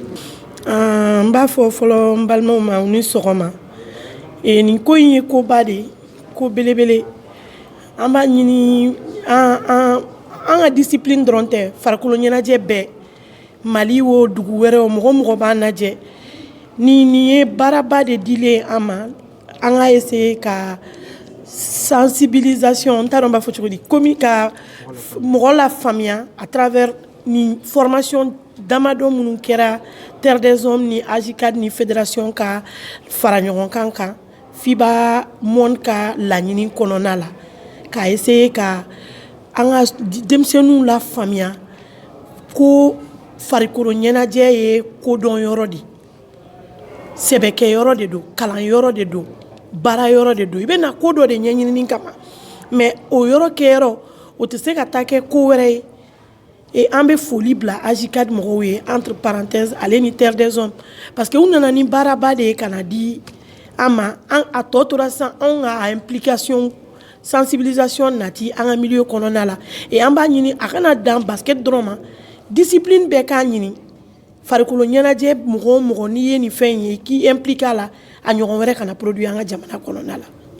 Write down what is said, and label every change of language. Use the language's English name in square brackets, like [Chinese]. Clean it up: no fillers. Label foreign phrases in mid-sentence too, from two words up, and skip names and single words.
[Bambara] N b'a fɔ fɔlɔ n balimaw ma u ni sɔgɔma nin ko in ye koba de ko belebele an b'a ɲini an ka discipline dɔrɔn tɛ farikolo ɲɛnajɛ bɛɛ Mali o dugu wɛrɛ o mɔgɔ b'a lajɛ ni nin ye baaraba de dilen an ma an ka essayer ka sensibilisation n t'a dɔn n b'a fɔ cogo di komi ka mɔgɔ la faamuya [French] à travers [Bambara] ni formation damadɔ minnu kɛra terre des hommes ni AJICAD ni fédération ka fara ɲɔgɔn kan FIBA monde ka laɲini kɔnɔna la ka essayer ka an ka denmisɛnninw la faamuya ko farikolo ɲɛnajɛ ye kodɔn yɔrɔ de sɛbɛkɛ yɔrɔ de don kalan yɔrɔ de don baara yɔrɔ de don I bɛna ko dɔ de ɲɛɲinini kama mais o yɔrɔ kɛyɔrɔ o tɛ se ka taa kɛ ko wɛrɛ ye et an bɛ foli bila AJICAD mɔgɔw ye [French] entre parenthèses [Bambara] ale ni terre des hommes [French] parce que [Bambara] u nana ni baaraba de ye ka na di an ma a tɔ tora sisan anw ka [French] implication sensibilisation [Bambara] nati an ka milieu kɔnɔna la et an b'a ɲini a kana dan basket dɔrɔn ma discipline bɛɛ k'a ɲini farikolo ɲɛnajɛ mɔgɔ o mɔgɔ n'i ye nin fɛn ye k'i impliqué a la a ɲɔgɔn wɛrɛ kana produit an ka jamana kɔnɔna la